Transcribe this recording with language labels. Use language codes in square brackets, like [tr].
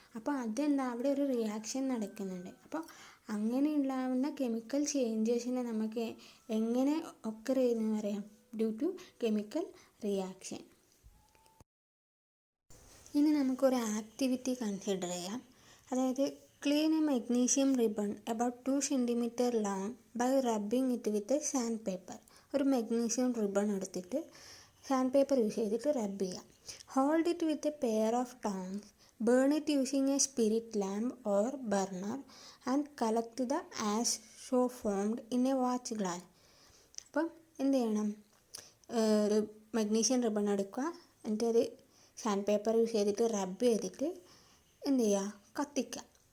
[ml] അപ്പോൾ അതെന്താ, അവിടെ ഒരു റിയാക്ഷൻ നടക്കുന്നുണ്ട്. അപ്പോൾ അങ്ങനെ ഉണ്ടാകുന്ന കെമിക്കൽ ചേഞ്ചസിനെ നമുക്ക് എങ്ങനെ ഒക്കർ ചെയ്യുന്നു പറയാം, ഡ്യൂ ടു കെമിക്കൽ റിയാക്ഷൻ. ഇനി നമുക്കൊരു ആക്ടിവിറ്റി കൺസിഡർ ചെയ്യാം. അതായത് [en] Clean a magnesium ribbon about 2 cm long by rubbing it with a sandpaper. [ml] ഒരു മെഗ്നീഷ്യം റിബൺ എടുത്തിട്ട് സാൻഡ് പേപ്പർ യൂസ് ചെയ്തിട്ട് റബ്ബ് ചെയ്യാം. [en] Hold it with a pair of tongs, burn it using a spirit lamp or burner and collect the ash so formed in a watch glass. [ml] അപ്പം എന്ത് ചെയ്യണം, ഒരു magnesium ribbon എടുക്കുക, എന്നിട്ട് അത് സാൻഡ് പേപ്പർ യൂസ് ചെയ്തിട്ട് റബ്ബ് ചെയ്തിട്ട് എന്ത് ചെയ്യുക, കത്തിക്കുക.